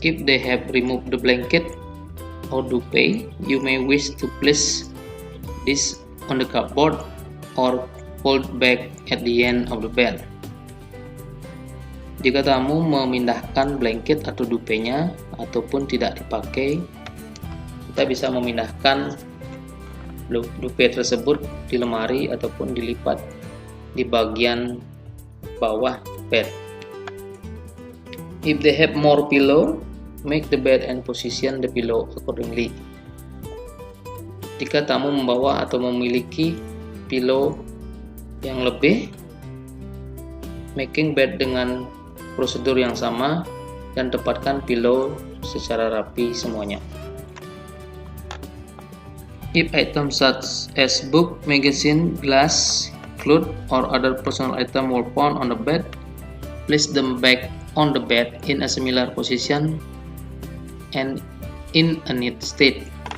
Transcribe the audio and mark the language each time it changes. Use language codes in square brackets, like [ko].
[en] If they have removed the blanket or duvet, you may wish to place this on the cupboard or fold back at the end of the bed. [id] Jika tamu memindahkan blanket atau dupenya ataupun tidak dipakai, kita bisa memindahkan duvet tersebut di lemari ataupun dilipat di bagian bawah bed. [en] If they have more pillow, make the bed and position the pillow accordingly. [id] Jika tamu membawa atau memiliki pillow yang lebih, making bed dengan prosedur yang sama dan tempatkan pillow secara rapi semuanya. [en] If items such as book, magazine, glass, clothes, or other personal item were found on the bed, place them back on the bed in a similar position and in a neat state.